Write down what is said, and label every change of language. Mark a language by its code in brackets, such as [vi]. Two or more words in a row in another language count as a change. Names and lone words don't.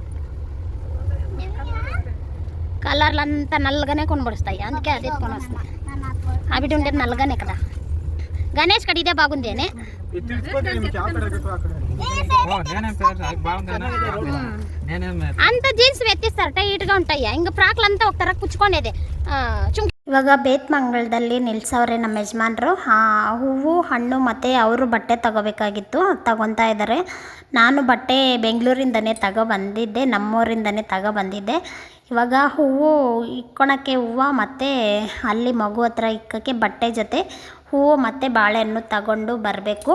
[te] కలర్లు అంతా నల్లగానే కొనబడుస్తాయి, అందుకే అదే ఎత్తుకొని వస్తాయి. అవి ఉండేది నల్లగానే కదా. గణేష్ కడ ఇదే బాగుంది అని అంత జీన్స్ ఎత్తిస్తారు, టైట్గా ఉంటాయి. ఇంకా ఫ్రాక్లు అంతా ఒక [kn] ತರ ಕುಚ್ಕೊಂಡೇದೆ. ಇವಾಗ ಬೇತ್ಮಂಗಲದಲ್ಲಿ ನಿಲ್ಸವ್ರೆ ನಮ್ಮ ಯಜಮಾನ್ರು. ಹೂವು ಹಣ್ಣು ಮತ್ತು ಅವರು ಬಟ್ಟೆ ತಗೋಬೇಕಾಗಿತ್ತು, ತಗೊತಾ ಇದ್ದಾರೆ. ನಾನು ಬಟ್ಟೆ ಬೆಂಗಳೂರಿಂದನೇ ತಗೊಬಂದಿದ್ದೆ, ನಮ್ಮೂರಿಂದನೇ ತಗೊಬಂದಿದ್ದೆ. ಇವಾಗ ಹೂವು ಇಕ್ಕೊಳಕ್ಕೆ ಹೂವು ಮತ್ತು ಅಲ್ಲಿ ಮಗು ಹತ್ರ ಇಕ್ಕೋಕ್ಕೆ ಬಟ್ಟೆ ಜೊತೆ ಹೂವು ಮತ್ತು ಬಾಳೆಹಣ್ಣು ತಗೊಂಡು ಬರಬೇಕು.